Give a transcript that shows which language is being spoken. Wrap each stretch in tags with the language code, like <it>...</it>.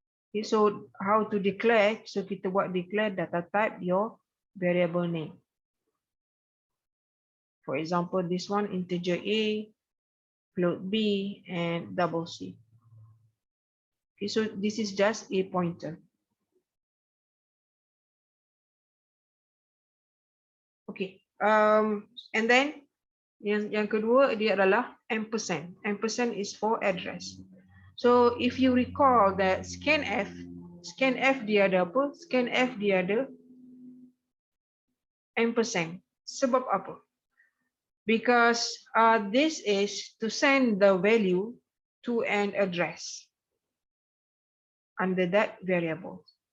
<en>Okay, so how to declare? So</en> <ms>kita buat</ms> <en>declare data type your variable name. For example, this one integer A, float B, and double C. Okay, so this is just a pointer.</en> <ms>Okay, and then yang kedua dia adalah ampersand.</ms> <en>Ampersand is for address. So if you recall that scanf</en> <ms>dia ada apa? Scanf dia ada ampersand. Sebab apa?</ms> <en>Because this is to send the value to an address under that variable.</en>